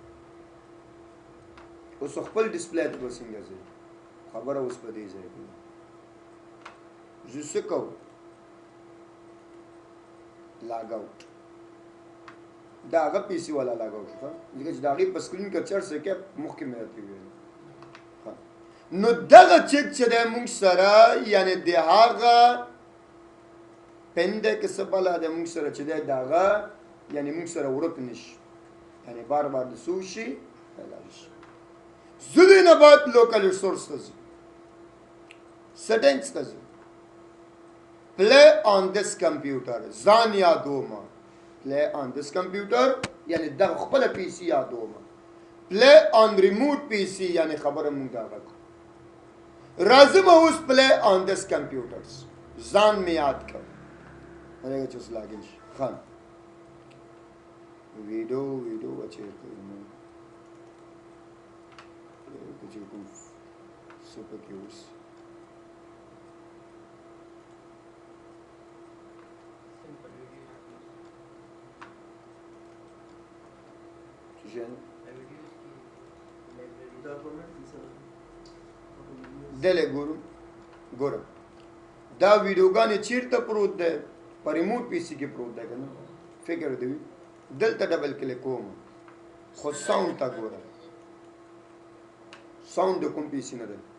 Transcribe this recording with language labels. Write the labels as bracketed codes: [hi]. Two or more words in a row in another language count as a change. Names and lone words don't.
[ps] اوس خپل ډسپلی ته به څنګه ځي خبره اوس په دې ځای کې زه څه کوم [en] log out [ps] دا هغه پی سی والا [en] log out [ps] شو ځکه چې د هغې په سکرین کې چرڅ کې مخکې مې راته ویل نو دغه چک چې دی موږ سره یعنې د هغه پن دی که څه بله دی موږ سره چې دی د هغه یعنې موږ سره ورک نه شي یعنې بار بار د څه وشي لاړ شي زه دې نه بعد [en] local resource [ps] ته ځو سیټنګز ته ځو [en] play on this computer [ps] ځان یادومه [en] play on this computer [ps] یعنی دغه خپله پی سي یادومه [en] play on remote PC [ps] یعنی خبره مونږ دغه راځم اوس [en] play on this computers [ps] ځان مې یاد کړ هغه چې اوس لاګین شي ښه ویډیو چېرته چې کوم څه پکې اوس دلې ګورم دا ویډیوګانې چیرته پروت دی په [en] remote PC [ps] کې پروت دی که نه فکر دی دلته [en] double click [ps] کوم خو ساوند ته ګوره ساوند د کوم پی سي نه دی